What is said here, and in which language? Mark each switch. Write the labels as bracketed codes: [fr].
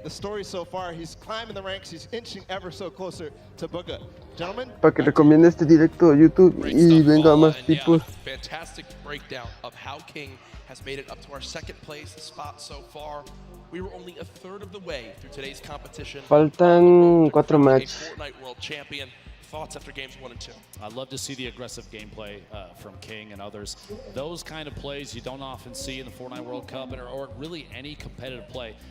[en] The story so far, he's climbing the ranks. He's inching ever so closer to Booga. Gentlemen, [es] para que recomiende este directo a YouTube y venga más tipos. [en] Fantastic breakdown of how King has made it up to our second place spot so far. We were only a third of the way through today's competition. [es] Faltan 4 matches. [en] Fortnite World Champion. Thoughts after games 1 and 2? I'd love to see the aggressive gameplay from King and others. Those kind of plays you don't often see in the Fortnite World Cup or really any competitive play.